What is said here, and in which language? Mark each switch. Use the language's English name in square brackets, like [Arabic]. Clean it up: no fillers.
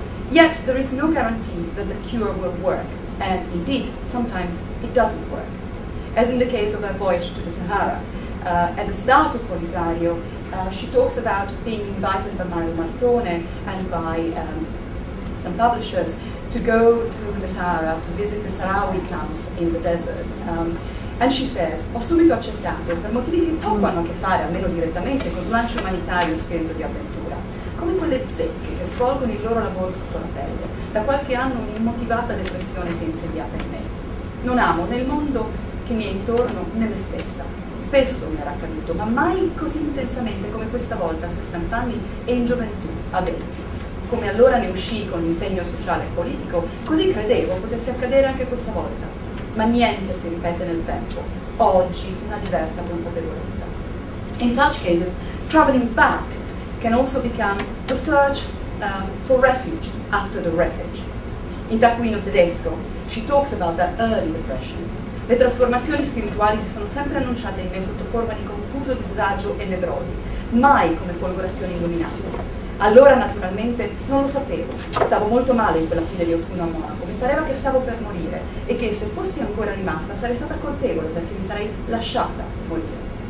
[English] Yet there is no guarantee that the cure will work, and indeed, sometimes it doesn't work. As in the case of her voyage to the Sahara. At the start of Polisario, she talks about being invited by Mario Martone and by some publishers to go to the Sahara, to visit the Sahrawi camps in the desert. And she says, [Italian] ho subito accettato per motivi che poco hanno a che fare, almeno direttamente, con slancio umanitario e spirito di avventura, come quelle zecche che svolgono il loro lavoro sotto la pelle. Da qualche anno un'immotivata depressione si è insediata in me. Non amo né il mondo che mi è intorno né me stessa. Spesso mi era accaduto, ma mai così intensamente come questa volta a 60 anni e in gioventù, a 20. Come allora ne uscii con l'impegno sociale e politico, così credevo potesse accadere anche questa volta. Ma niente si ripete nel tempo. Oggi una diversa consapevolezza. [English] In such cases, traveling back can also become the search for refuge after the wreckage. In Taccuino Tedesco, she talks about that early depression. [Italian] Le trasformazioni spirituali si sono sempre annunciate in me sotto forma di confuso disagio e nevrosi, mai come folgorazioni illuminate. Allora naturalmente non lo sapevo, stavo molto male in quella fine di autunno a Monaco, mi pareva che stavo per morire e che se fossi ancora rimasta sarei stata colpevole perché mi sarei lasciata morire.